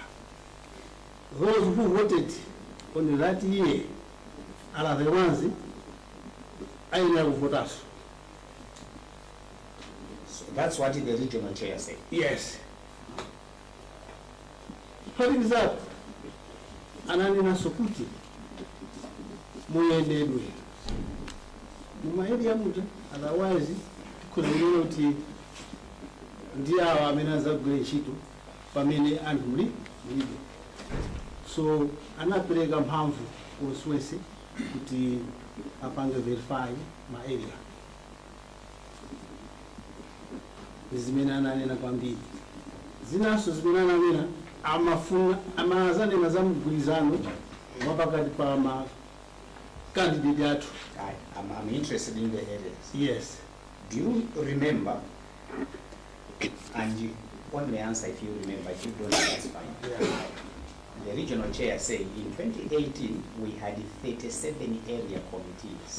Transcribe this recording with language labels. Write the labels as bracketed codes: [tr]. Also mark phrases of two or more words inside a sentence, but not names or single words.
[en] Those who voted on that year are the ones I never voted. So that's what the regional chair said. Yes. For example, [ny] ananina sokuti muyendedwe mumaeria muta, otherwise tikunena kuti ndi awo amene azagwira ntchito pamene anthu mulibe. So anapereka mphamvu oswese kuti apange verify ma area zimene ananena kwambiri. Zinaso zimene ananena amafuna amazanena za mgwirizano wapakati pa ma candidate athu. [en] I'm interested in the areas. Yes. Do you remember, and you only answer if you remember, if you don't, that's fine. Yeah. The regional chair said in 2018 we had 37 area committees.